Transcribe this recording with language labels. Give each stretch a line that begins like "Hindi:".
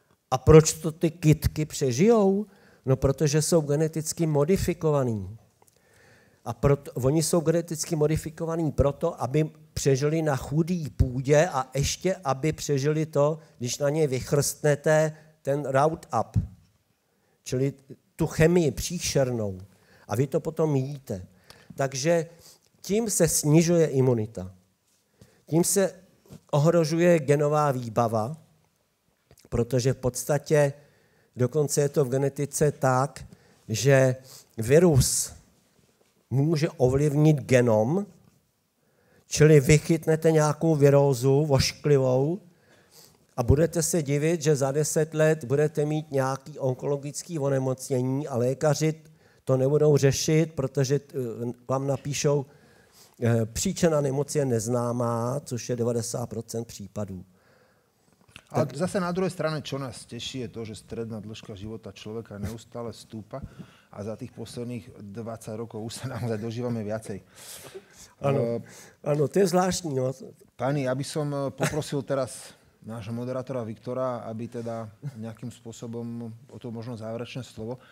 Czech: A proč to ty kytky přežijou? No, protože jsou geneticky modifikovaní. A oni jsou geneticky modifikovaní proto, aby přežili na chudý půdě a ještě, aby přežili to, když na ně vychrstnete ten Roundup, čili tu chemii příšernou. A vy to potom jíte. Takže tím se snižuje imunita. Tím se ohrožuje genová výbava, protože v podstatě dokonce je to v genetice tak, že virus může ovlivnit genom, čili vy chytnete nějakou virózu ošklivou a budete se divit, že za 10 let budete mít nějaký onkologický onemocnění a lékaři to nebudou řešit, protože vám napíšou, příčina nemoci je neznámá, což je 90% případů.
Slovak: Ale zase na druhej strane, čo nás teší, je to, že stredná dĺžka života človeka neustále stúpa a za tých posledných 20 rokov už sa naozaj dožívame viacej. Áno, to je zvláštní. No. Pani, ja by som poprosil teraz nášho moderátora Viktora, aby teda nejakým spôsobom o to možno záverečné slovo.